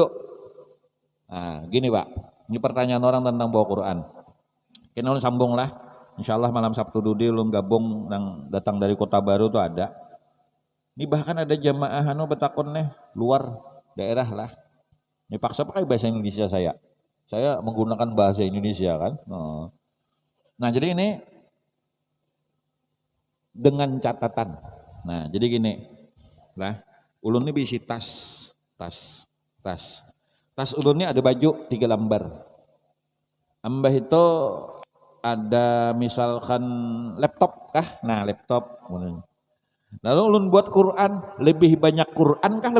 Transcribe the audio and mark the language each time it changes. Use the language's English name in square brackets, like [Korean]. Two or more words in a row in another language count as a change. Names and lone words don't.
[Indonesian] Nah, gini Pak, ini pertanyaan orang tentang bawa Quran. [Banjar] Kita ulun sambung lah. [Arabic] إن شاء الله [Banjar] malam Sabtu Dudi ulun gabung yang datang dari Kota Baru tuh ada. Ini bahkan ada jamaah anu betakon nih luar daerah lah. [Indonesian] Ini paksa pakai bahasa Indonesia saya. Saya menggunakan bahasa Indonesia kan. Nah jadi ini dengan catatan. [Banjar] Nah jadi gini lah. Ulun ini bisi tas. Tas ulun ini ada baju 3 lembar. Ambah itu ada misalkan laptop kah? Nah laptop. Lalu ulun buat Quran, lebih banyak Quran kah?